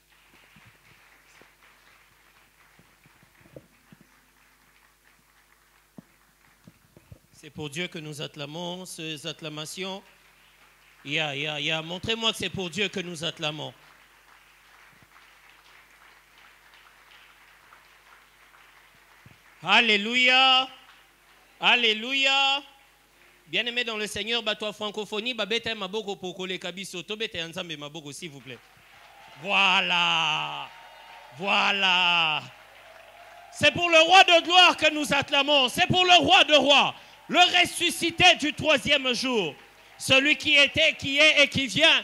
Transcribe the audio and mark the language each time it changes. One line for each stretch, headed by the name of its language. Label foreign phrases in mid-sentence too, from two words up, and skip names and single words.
French: C'est pour Dieu que nous acclamons ces acclamations. Montrez-moi que c'est pour Dieu que nous acclamons. Alléluia. Alléluia. Bien-aimé dans le Seigneur, toi francophonie,
Lingala: bete maboko
French: pour les kabiso, tobete ensemble maboko s'il vous plaît. Voilà. Voilà. C'est pour le roi de gloire que nous acclamons. C'est pour le roi de rois, le ressuscité du troisième jour. Celui qui était, qui est et qui vient.